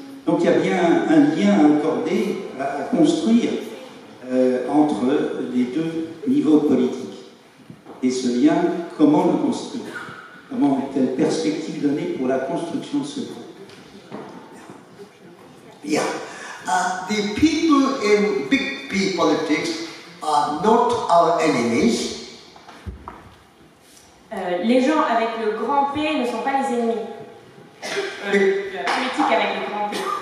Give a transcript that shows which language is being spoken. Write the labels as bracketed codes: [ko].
[fr] Donc il y a bien un lien à accorder, à construire entre les deux niveaux politiques. Et ce lien, comment le construire? Quelle perspective donner pour la construction de ce groupe? [en] Yeah. The people in big P politics are not our enemies. [fr] Les gens avec le grand P ne sont pas les ennemis. La politique avec le grand P.